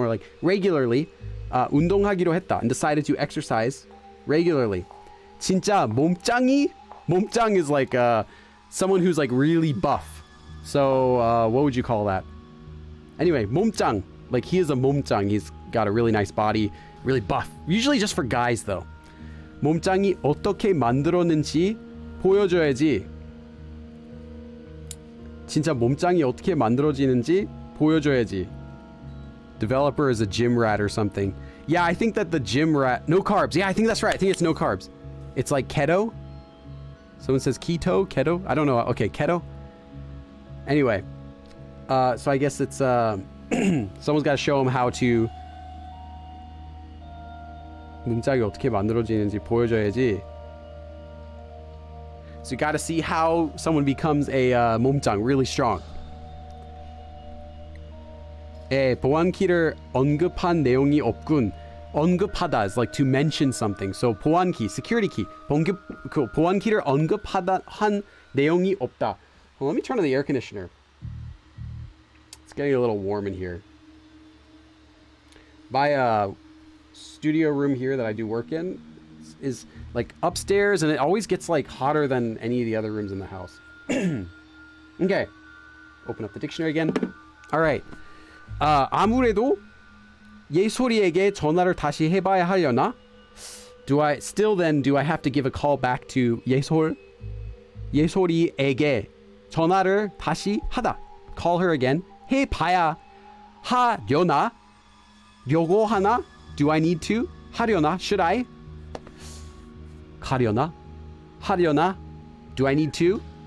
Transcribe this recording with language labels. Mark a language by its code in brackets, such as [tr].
[en] It's more like regularly, [ko] 운동하기로 했다, [en] and decided to exercise regularly. [ko] 진짜 몸짱 [en] is like someone who's like really buff. So what would you call that? Anyway, 몸짱, like he is a 몸짱. He's got a really nice body, really buff. Usually just for guys though. [ko] 몸짱이 어떻게 만들었는지 보여줘야지. 진짜 몸짱이 어떻게 만들어지는지 보여줘야지. [en] Developer is a gym rat or something. Yeah, I think that the gym rat... No carbs. Yeah, I think that's right. I think it's no carbs. It's like keto. Someone says keto? I don't know. Okay, keto. Anyway. So I guess it's... someone's got to show him how to... [ko] 몸짱이 어떻게 만들어지는지 보여줘야지. [en] So you got to see how someone becomes a 몸짱, really strong. [ko] 보안키를 언급한 내용이 없군. [en] 언급하다 is like to mention something. So 보안키, security key. [ko] 보안키를 언급하다 한 내용이 없다. [en] Well, let me turn on the air conditioner. It's getting a little warm in here. My studio room here that I do work in is like upstairs, and it always gets like hotter than any of the other rooms in the house. Okay, open up the dictionary again. All right. [ko] 아무래도 예솔이에게 전화를 다시 해봐야 하려나? [en] Do I have to give a call back to [ko] 예솔이에게 전화를 다시 하다. [en] Call her again. [ko] 해봐야 하려나? 려고 하나? [en] Do I need to? 하려나? Should I? 가려나? 하려나? Do I need to?